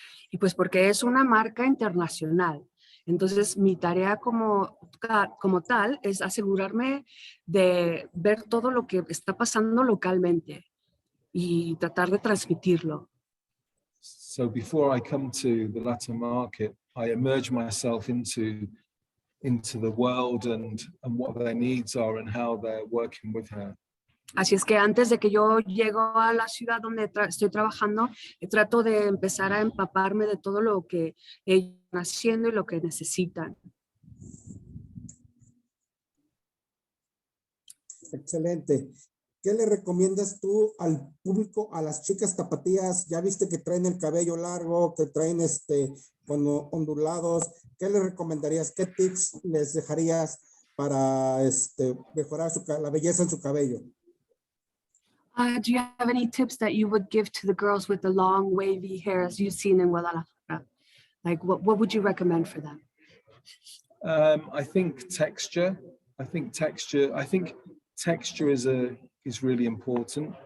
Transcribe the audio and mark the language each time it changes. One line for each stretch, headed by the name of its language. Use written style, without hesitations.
Spanish: Y pues porque es una marca internacional. Entonces mi tarea como tal es asegurarme de ver todo lo que está pasando localmente y tratar de transmitirlo.
English: So before I come to the Latin market, I immerse myself into the world and what their needs are and how they're working with her.
Spanish: Así es que antes de que yo llego a la ciudad donde estoy trabajando, trato de empezar a empaparme de todo lo que ellos están haciendo y lo que necesitan. Excelente. ¿Qué le recomiendas tú al público, a las chicas tapatías? Ya viste que traen el cabello largo, que traen como ondulados. ¿Qué le recomendarías? ¿Qué tips les dejarías para mejorar la belleza en su cabello?
English: Do you have any tips that you would give to the girls with the long wavy hair as you've seen in Guadalajara? Like what would you recommend for them? I think texture. I think texture is really important.